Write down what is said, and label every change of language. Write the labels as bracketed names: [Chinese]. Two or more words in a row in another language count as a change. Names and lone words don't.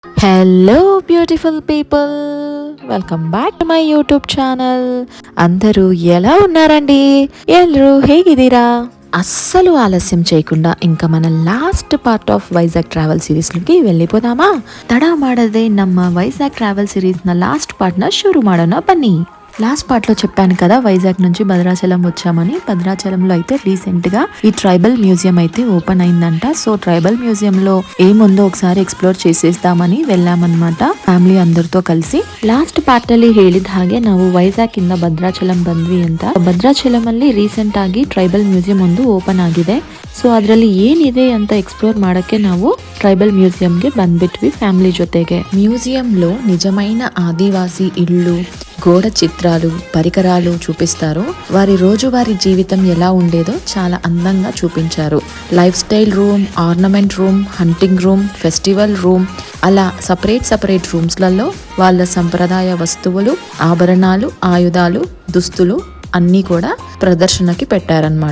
[English] Hello beautiful people, welcome back to my YouTube channel. [Telugu] అందరూ ఎలా ఉన్నారండి? [Kannada] ಎಲ್ಲರೂ ಹೇಗಿದ್ದೀರಾ? [Telugu] అస్సలు ఆలస్యం చేయకుండా ఇంకా మన [English] last part of Vizag travel series [Telugu] వెళ్ళిపోదామా? [Kannada] ತಡ ಮಾಡದೆ ನಮ್ಮ ವೈಜಾಗ್ [English] travel series last part [Kannada] ಶುರು ಮಾಡೋಣ ಬನ್ನಿ. [English] last part [Telugu] చెప్పాను కదా వైజాగ్ నుంచి భద్రాచలం వచ్చామని. భద్రాచలంలో అయితే రీసెంట్గా ఈ [English] tribal museum [Telugu] అయితే ఓపెన్ అయిందంట. సో [English] tribal museum [Telugu] ఏముందో ఒకసారి ఎక్స్ప్లోర్ చేసేద్దామని వెళ్ళామన్నమాట ಫ್ಯಾಮಿಲಿ అందరితో కలిసి. [English] last part [Kannada] ಅಲ್ಲಿ ಹೇಳಿದ ಹಾಗೆ ನಾವು ವೈಜಾಗ್ ಇಂದ ಭದ್ರಾಚಲಂ ಬಂದ್ವಿ ಅಂತ. ಭದ್ರಾಚಲಂ ಅಲ್ಲಿ ರೀಸೆಂಟ್ ಆಗಿ [English] tribal museum [Kannada] ಒಂದು ಓಪನ್ ಆಗಿದೆ. ಸೊ ಅದರಲ್ಲಿ ಏನಿದೆ ಅಂತ ಎಕ್ಸ್ಪ್ಲೋರ್ ಮಾಡಕ್ಕೆ ನಾವು [English] tribal museum [Kannada] ಬಂದ್ಬಿಟ್ವಿ ಫ್ಯಾಮಿಲಿ ಜೊತೆಗೆ. [Telugu] మ్యూజియంలో నిజమైన ఆదివాసీ ఇళ్ళు, గోడ చిత్రాలు, పరికరాలు చూపిస్తారు. వారి రోజువారీ జీవితం ఎలా ఉండేదో చాలా అందంగా చూపించారు. [English] life style room, ornament room, hunting room, festival room, [Telugu] అలా [English] separate rooms [Telugu] వాళ్ళ సంప్రదాయ వస్తువులు, ఆభరణాలు, ఆయుధాలు, దుస్తులు అన్నీ కూడా ప్రదర్శనకి పెట్టారనమాట.